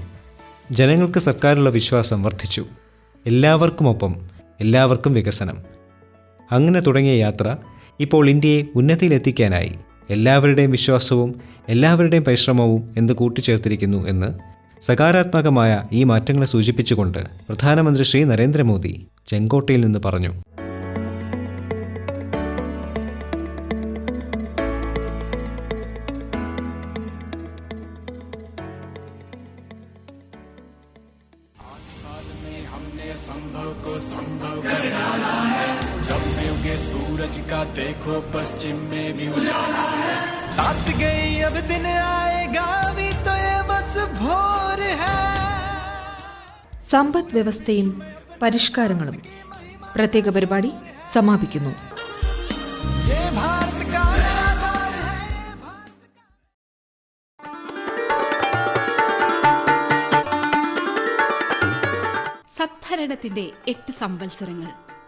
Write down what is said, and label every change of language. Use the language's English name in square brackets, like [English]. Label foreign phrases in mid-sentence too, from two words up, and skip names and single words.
[Malayalam] ജനങ്ങൾക്ക് സർക്കാരിലുള്ള വിശ്വാസം വർദ്ധിച്ചു. എല്ലാവർക്കുമൊപ്പം എല്ലാവർക്കും വികസനം. അങ്ങനെ തുടങ്ങിയ യാത്ര ഇപ്പോൾ ഇന്ത്യയെ ഉന്നതിയിലെത്തിക്കാനായി എല്ലാവരുടെയും വിശ്വാസവും എല്ലാവരുടെയും പരിശ്രമവും എന്ത് കൂട്ടിച്ചേർത്തിരിക്കുന്നു എന്ന് സകാരാത്മകമായ ഈ മാറ്റങ്ങളെ സൂചിപ്പിച്ചുകൊണ്ട് പ്രധാനമന്ത്രി ശ്രീ നരേന്ദ്രമോദി ചെങ്കോട്ടയിൽ നിന്ന് പറഞ്ഞു. [Hindi] संभव को संभव कर डाला है, जब में उगे सूरज का देखो पश्चिम में भी उजाला है, रात गई अब दिन आएगा भी तो ये बस भोर है. [Malayalam] സമ്പദ് വ്യവസ്ഥയും പരിഷ്കാരങ്ങളും പ്രത്യേക പരിപാടി സമാപിക്കുന്നു. സദ്ഭരണത്തിന്റെ 8 സംവത്സരങ്ങൾ.